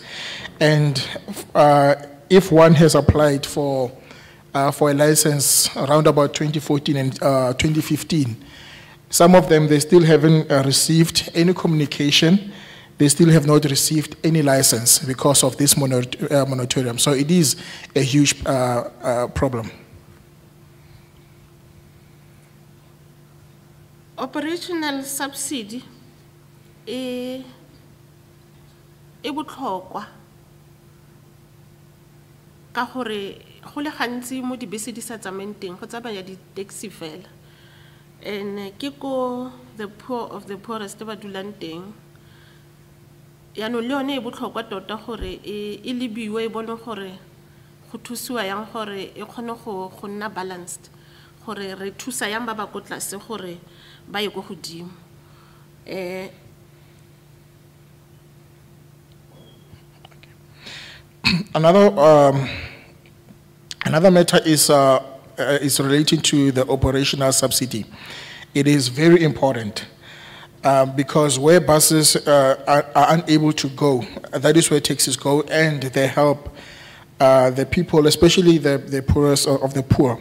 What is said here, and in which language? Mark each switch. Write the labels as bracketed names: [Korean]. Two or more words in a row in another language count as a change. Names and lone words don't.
[English] And if one has applied for a license around about 2014 and 2015, some of them, they still haven't received any communication. They still have not received any license because of this moratorium. So it is a huge problem. Operational subsidy [Tswana] e botlhokwa ka gore go le gantsi mo dibese di sa tsamayeng teng go tsamaya di-taxi fela, and ke ko [English] the poor of the poorest [Tswana] ba dulang teng. Yaanong le yone e botlhokwa tota gore e lebiwe e bone gore go thusiwa yang gore e kgone go nna balanced, gore re thusa yang ba ba ko tlase gore ba ye go godimo. [English] Another matter is relating to the operational subsidy. It is very important because where buses are unable to go, that is where taxis go, and they help the people, especially the poorest of the poor.